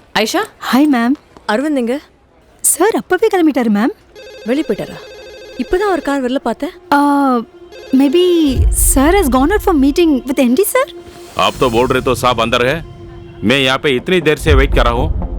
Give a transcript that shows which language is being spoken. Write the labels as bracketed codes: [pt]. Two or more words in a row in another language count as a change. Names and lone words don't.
[ta] ஐஷா, ஹாய் மேம். அரவிந்த் எங்க? சார் அப்பவே கிளம்பிட்டாரு மேம். வெளியே போயிட்டாரா? இப்பதான் ஒரு கார் வெளில பார்த்தேன். [en] maybe sir has gone out for meeting with MD sir. [hi] आप तो बोल रहे तो साहब अंदर है. मैं यहाँ पे इतनी देर से वेट कर रहा हूँ.